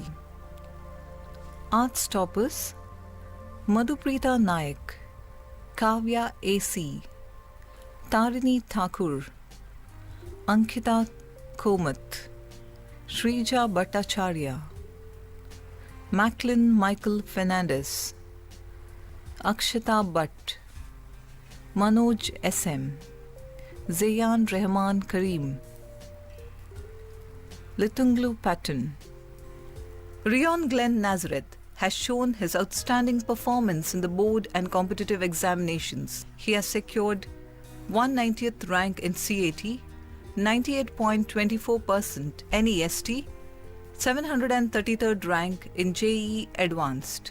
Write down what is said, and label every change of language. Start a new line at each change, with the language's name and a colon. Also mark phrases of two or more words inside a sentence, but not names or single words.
English: Arts toppers Madhuprita Naik, Kavya A.C., Tarini Thakur, Ankita Komat, Shrija Bhattacharya, Macklin Michael Fernandez, Akshata Bhatt, Manoj S.M., Zayan Rehman Kareem, Litunglu Patton. Rion Glenn Nazareth has shown his outstanding performance in the board and competitive examinations. He has secured 190th rank in CAT, 98.24% NEST, 733rd rank in JEE Advanced.